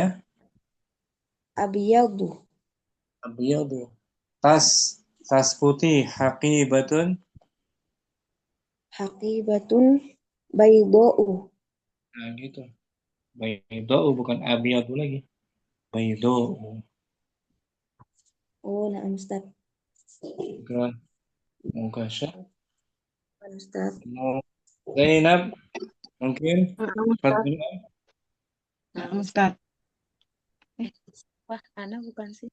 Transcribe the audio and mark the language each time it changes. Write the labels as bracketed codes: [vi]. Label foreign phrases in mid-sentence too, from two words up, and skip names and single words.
[ar] abiyadu [id] Abiyadu. Tas putih. [ar] Haqibatun. حقيبة بيضاء. [id] Nah gitu. Baydau bukan abiyadu lagi. Baydau. Oh, nah Ustaz. Keren. Moga Ustaz. Mau Zainab mungkin. Ustaz. Ustaz. Wah, Ana bukan sih.